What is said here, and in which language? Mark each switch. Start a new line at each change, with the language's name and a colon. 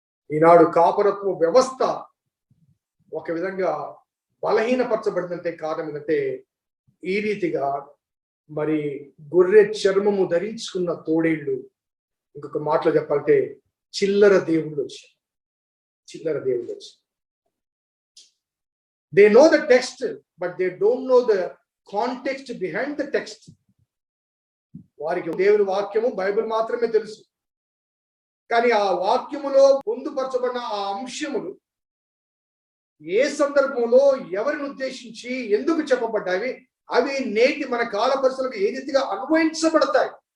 Telugu: ఈనాడు కాపరత్వ వ్యవస్థ ఒక విధంగా బలహీనపరచబడిందంటే కారణం ఏంటంటే, ఈ రీతిగా మరి గొర్రె చర్మము ధరించుకున్న తోడేళ్ళు, ఇంకొక మాటలో చెప్పాలంటే చిల్లర దేవుళ్ళు వచ్చారు.
English: They know the text, but they don't know the context behind the text.
Telugu: వారికి దేవుని వాక్యము బైబిల్ మాత్రమే తెలుసు, కానీ ఆ వాక్యములో పొందుపరచబడిన ఆ అంశములు ఏ సందర్భంలో ఎవరిని ఉద్దేశించి ఎందుకు చెప్పబడ్డాయి, అవి నేటి మన కాల పరిస్థితులకు ఏ రీతిగా అన్వయించబడతాయి